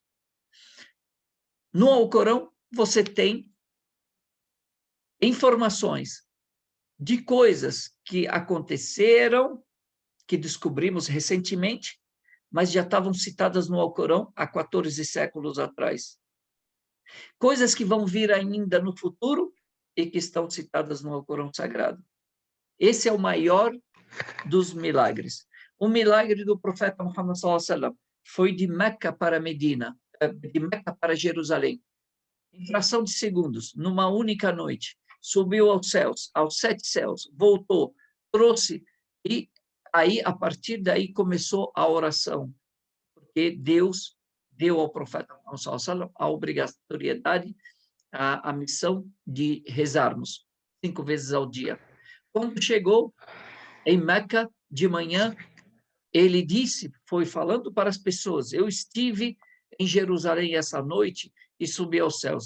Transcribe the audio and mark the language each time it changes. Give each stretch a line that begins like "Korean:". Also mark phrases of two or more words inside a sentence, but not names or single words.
Portuguese: No Alcorão, você tem informações de coisas que aconteceram, que descobrimos recentemente, mas já estavam citadas no Alcorão há 14 séculos atrás. Coisas que vão vir ainda no futuro e que estão citadas no Alcorão Sagrado. Esse é o maior dos milagres. O milagre do profeta Muhammad
Arabic: صلى الله عليه وسلم
Portuguese: foi de Meca para Medina, de Meca para Jerusalém. Em fração de segundos, numa única noite, subiu aos céus, aos 7 céus, voltou, trouxe, e aí, a partir daí, começou a oração, porque Deus deu ao profeta Muhammad
Arabic: صلى الله عليه وسلم
Portuguese: a obrigatoriedade, a missão de rezarmos 5 vezes ao dia. Quando chegou em Meca, de manhã, ele disse, foi falando para as pessoas, eu estive em Jerusalém essa noite e subi aos céus.